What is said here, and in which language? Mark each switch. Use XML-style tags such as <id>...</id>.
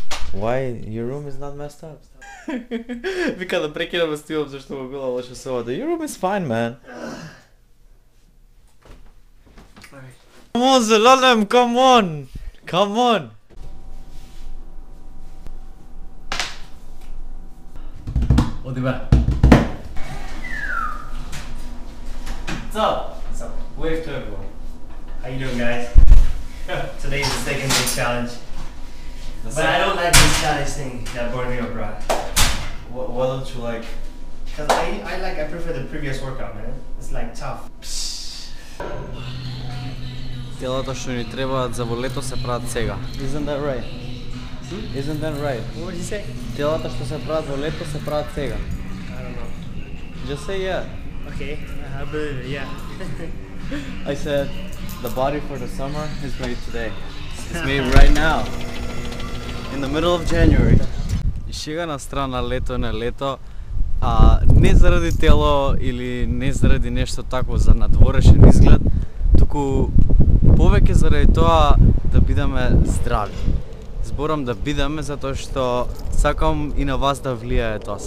<en>Why your room is not messed up?</en> <mk>Вика да прекинаме с тиом зашто го била лоша собата.</mk> <en>Your room is fine, man. Come on, Zelalem, come on. Come on.</en> <mk>Оди бе.</mk> <en>What's up? What's up? Wave to everyone. How you doing, guys? Today is the second big challenge. But I don't like this challenge thing that Borneo brought. What don't you like? Cause I prefer the previous workout, man. It's like tough.</en> <mk>Телата што ни требаат за во лето се прават сега.</mk> <en>Isn't that right? Isn't that right? What did you say?</en> <mk>Телата што се прават во лето се прават сега.</mk> <en>I don't know. Just say yeah. Okay, I believe it, yeah. I said the body for the summer is made today. It's made right now. In the middle of January.</en> <mk>И шега на страна, лето не лето, не заради тело или не заради нешто такво за надворешен изглед, туку повеќе заради тоа да бидеме здрави. Зборам да бидеме затоа што сакам и на вас да влијае тоа.</mk>